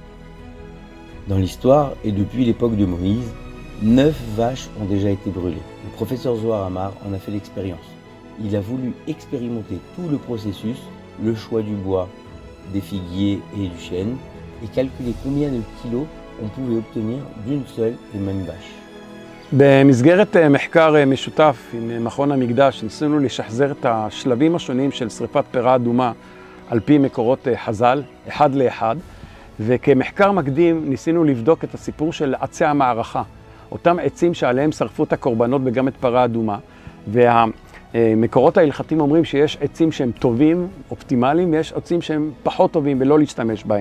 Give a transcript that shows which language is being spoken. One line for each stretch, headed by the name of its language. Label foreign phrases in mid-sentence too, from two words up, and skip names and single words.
French: Dans l'histoire et depuis l'époque de Moïse, 9 vaches ont déjà été brûlées. Le professeur Zohar Amar en a fait l'expérience. Il a voulu expérimenter tout le processus, le choix du bois, des figuiers et du chêne, et calculer combien de kilos on pouvait obtenir d'une seule et même vache.
Hebrew: במסגרת מחקר משותף עם מכון המקדש ניסינו לשחזר את השלבים השונים של שריפת פרה אדומה על פי מקורות חז"ל, אחד לאחד, וכמחקר מקדים ניסינו לבדוק את הסיפור של עצי המערכה, אותם עצים שעליהם שרפו את הקורבנות וגם את פרה אדומה, והמקורות ההלכתיים אומרים שיש עצים שהם טובים, אופטימליים, ויש עצים שהם פחות טובים ולא להשתמש בהם.